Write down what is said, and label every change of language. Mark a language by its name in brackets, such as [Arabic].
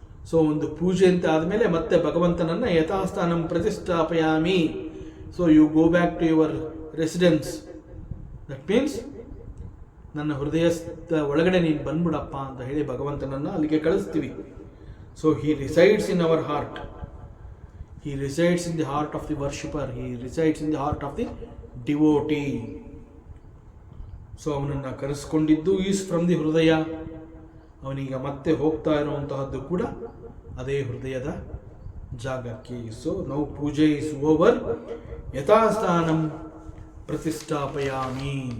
[Kannada] So ಒಂದು ಪೂಜೆ ಅಂತ ಆದಮೇಲೆ ಮತ್ತೆ ಭಗವಂತನನ್ನು [Sanskrit] ಯಥಾಸ್ಥಾನಂ ಪ್ರತಿಷ್ಠಾಪಯಾಮಿ. [English] So you go back to your residence. That means [Kannada] ನನ್ನ ಹೃದಯದ ಒಳಗಡೆ ನೀನು ಬಂದ್ಬಿಡಪ್ಪ ಅಂತ ಹೇಳಿ ಭಗವಂತನನ್ನು ಅಲ್ಲಿಗೆ ಕಳಿಸ್ತೀವಿ. [English] So he resides in our heart. He resides in the heart of the worshipper. He resides in the heart of the devotee. [Kannada] So ಅವನನ್ನು ಕರೆಸ್ಕೊಂಡಿದ್ದು [English] is from the [Kannada] ಹೃದಯ. ಅವನೀಗ ಮತ್ತೆ ಹೋಗ್ತಾ ಇರುವಂತಹದ್ದು ಕೂಡ ಅದೇ ಹೃದಯದ ಜಾಗಕ್ಕೆ. [English] so now [Kannada] ಪೂಜೆ [English] Is over. [Sanskrit] ಯಥಾಸ್ಥಾನಂ ಪ್ರತಿಷ್ಠಾಪಯಾಮಿ.